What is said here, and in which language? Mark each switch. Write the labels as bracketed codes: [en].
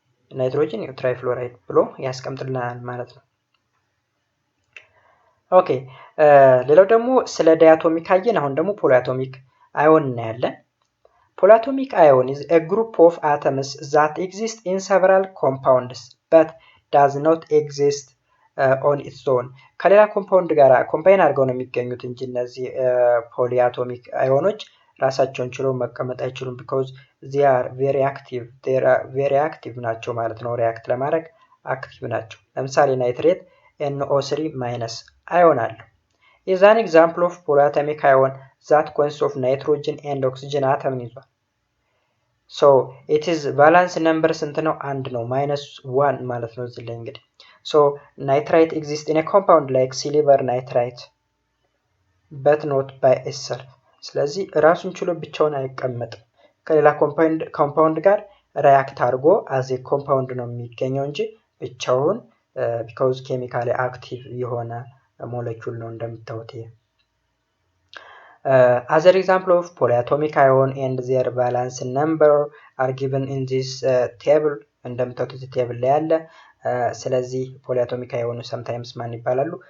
[am] ናይትሮጅን ትራይፍሎራይድ ብሎ ያስቀምጥልናል ማለት ነው። ኦኬ ሌላው ደግሞ ስለ ዳያቶሚክ አየን። አሁን ደግሞ ፖሊአቶሚክ አዮን እናያለን። [en] Polyatomic ion is a group of atoms that exist in several compounds but does not exist on its own. [am] ከሌላ ኮምፓውንድ ጋር ኮምባይን አድርገው ነው የሚገኙት እንጂ እነዚህ ፖሊአቶሚክ አዮኖች ራሳቸውን ችለው መቀመጥ አይችሉም። [en] because they are very active [am] ናቸው ማለት ነው። ሪያክት ለማድረግ አክቲቭ ናቸው። ለምሳሌ ናይትሬት NO3- አዮን አለው። [en] is an example of polyatomic ion that consists of nitrogen and oxygen atom [am] ይዟል። [en] so it is valence number [am] ስንት ነው? 1 ነው። -1 ማለት ነው እዚህ ላይ እንግዲህ [en] so nitrite exists in a compound like silver nitrite but not by itself. [am] ስለዚህ ራሱን ችሎ ብቻውን አይቀመጥም። ከሌላ ኮምፓውንድ ጋር ሪያክት አድርጎ [en] as a compound [am] ነው የሚገኘው እንጂ ብቻውን [en] because chemically active [am] የሆነ ሞለኪውል ነው እንደምታዩት ይሄ። [en] Other example of polyatomic ion and their valence number are given in this table [am] እንደምታዩት እዚህ ቴብል ላይ አለ። ስለዚህ ፖሊአቶሚክ አዮን sometimes ማን ይባላሉ?